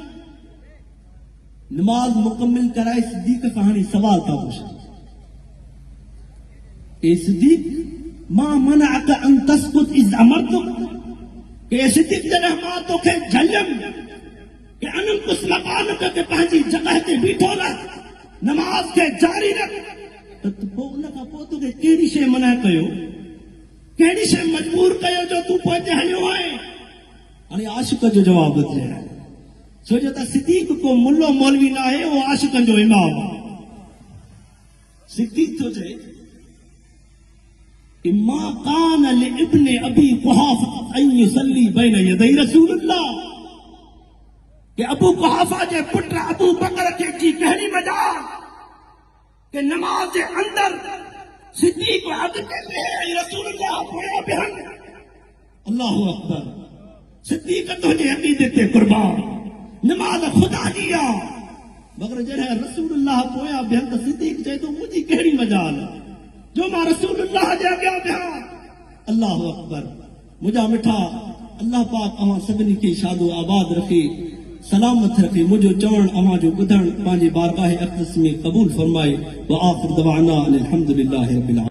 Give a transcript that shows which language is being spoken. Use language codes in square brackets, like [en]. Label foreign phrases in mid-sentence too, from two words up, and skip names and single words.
[sd] नमाज मुकमिल कराए सिद्दीक़ खां हाणे सवाल था पुछनि, [ar] يا صديق ما منعك أن تسكت إذ أمرتك, [sd] के सिद्दीक़ जॾहिं मां तोखे झलियमि कि अनम कुछ मकान ते पंहिंजी जॻह ते बीठो रह, नमाज खे जारी रख, त पोइ उन खां पोइ तोखे कहिड़ी शइ मना कयो, कहिड़ी शइ मजबूर कयो जो तूं पोइ ते हलियो आहे? हाणे आशिक़ जो जवाब ॾिजे, छो जो त सिद्दीक़ को मुल्लो मौलवी न आहे, उहो आशिक़नि जो इमाम आहे। सिद्दीक़ थो चए कि [ar] ما كان لابن أبي قحافة أن يصلي بين يدي رسول الله, [sd] कि अबू कुहाफा जे पुट अबू बकर खे जी कहिड़ी मजाल कि नमाज जे अंदर सिद्दीक़ अॻिते बीहे रसूलुल्लाह पोयां बीहनि। [ar] الله أكبر. [sd] सिद्दीक़ तुंहिंजे अक़ीदे ते कुर्बान, नमाज ख़ुदा जी आहे, मगर जॾहिं रसूलुल्लाह पोयां बीहनि त सिद्दीक़ चए थो मुंहिंजी कहिड़ी मजाल जो मां रसूलुल्लाह जे अॻियां बीहां। [ar] الله أكبر. [sd] मुंहिंजा मिठा, अल्लाह पाक अवां सभिनी खे शादो आबाद रखे, सलामत रखे। मुंहिंजो चवण अवां जो ॿुधण पंहिंजे बारगाह अक़दस में क़बूल फरमाए। [ar] وآخر دعوانا أن الحمد لله رب العالمين.